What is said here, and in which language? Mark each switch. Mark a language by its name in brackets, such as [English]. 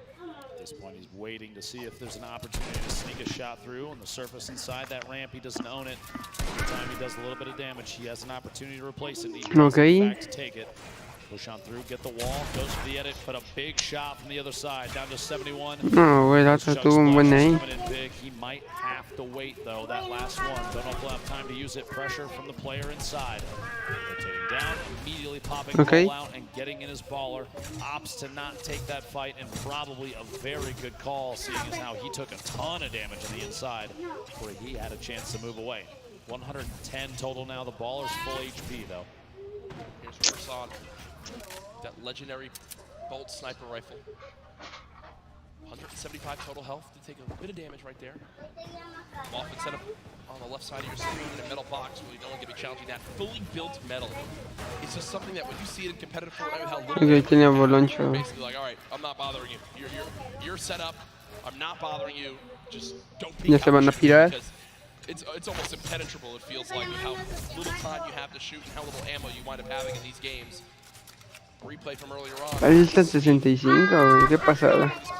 [English] At this point, he's waiting to see if there's an opportunity to sneak a shot through on the surface inside that ramp. He doesn't own it. Every time he does a little bit of damage, he has an opportunity to replace it. He does, in fact, take it. Push on through, get the wall, goes for the edit, but a big shot from the other side, down to 71. [Spanish] No, güey, la otra tuvo un buen ahí. [English] He might have to wait, though, that last one. Don't know if he'll have time to use it. Pressure from the player inside. Rotating down, immediately popping the ball out and getting in his baller. Opts to not take that fight, and probably a very good call, seeing as how he took a ton of damage on the inside before he had a chance to move away. 110 total now. The baller's full HP, though. Here's Riverson. That legendary bolt sniper rifle. 175 total health to take a bit of damage right there. Often set up on the left side of your screen in a metal box where you don't get to be challenging that. Fully built metal. It's just something that when you see it in competitive Fortnite, how little you're basically like, all right, I'm not bothering you. You're set up. I'm not bothering you. Just don't peek out because it's almost impenetrable, it feels like, with how little time you have to shoot and how little ammo you wind up having in these games. Replay from earlier on. [Spanish] Ahí está el 65, güey, qué pasada.